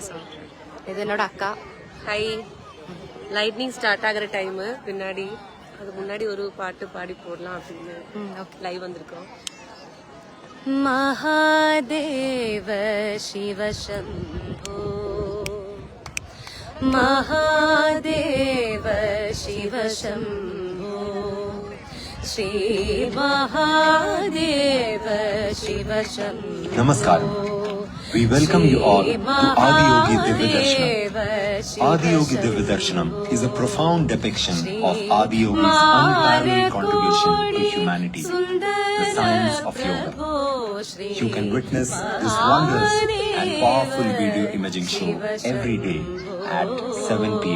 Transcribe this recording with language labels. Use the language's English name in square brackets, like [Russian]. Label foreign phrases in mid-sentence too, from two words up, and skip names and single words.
[Tamil] ஸோ இது என்னோட அக்கா. ஹை, [English] lightning start [Tamil] ஆகிற டைமு பின்னாடி, அது முன்னாடி ஒரு பாட்டு பாடி போடலாம் அப்படின்னு லைவ் வந்திருக்கோம். [Sanskrit] महादेव शिव शंभो, महादेव शिव शंभो, श्री महादेव शिव शंभो. [English] Namaskar. We welcome you all to Adiyogi Divya Darshanam. Adiyogi Divya Darshanam is a profound depiction of Adiyogi's unparalleled contribution to humanity, the science of yoga. You can witness this wondrous and powerful video imaging show every day at 7 p.m.